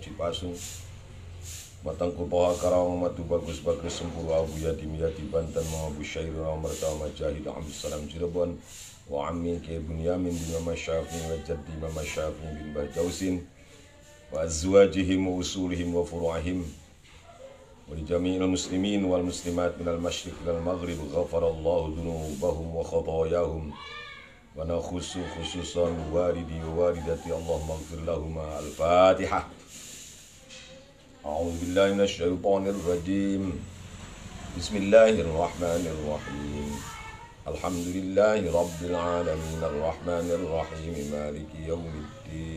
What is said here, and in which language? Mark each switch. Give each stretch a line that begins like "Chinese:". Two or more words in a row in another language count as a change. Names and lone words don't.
Arabic: Cipasung, Matangku Toha Karawang Matu Bagus Bagus Sempuru Abu Yadim Yati Banten Mahabu Syairun Amarta Majahid Abdul Salam Cirebon wa Amin Kiai Bunyamin bin Mama Syafi'i wa Jaddi Mama Syafi'i bin Bajausin وأزواجهم وأصولهم وفروعهم ولجميع المسلمين والمسلمات من المشرق والمغرب غفر الله ذنوبهم وخطاياهم ونخص خصوصا والدي ووالدتي اللهم اغفر لهم. Al-Fatihah. أعوذ بالله من الشيطان الرجيم. بسم الله الرحمن الرحيم. الحمد لله رب العالمين الرحمن الرحيم مالك يوم الدين.